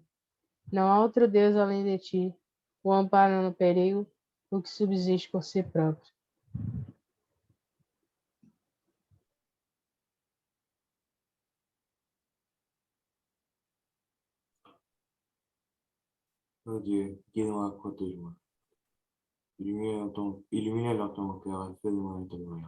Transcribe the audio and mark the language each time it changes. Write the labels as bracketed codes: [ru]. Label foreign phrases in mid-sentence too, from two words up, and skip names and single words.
[pt] Não há outro Deus além de ti, o amparo no perigo, o que subsiste por si próprio. [fr] Ô Dieu, guide-moi, protège-moi. Illumine-leur ton cœur et fais de moi une témoignage.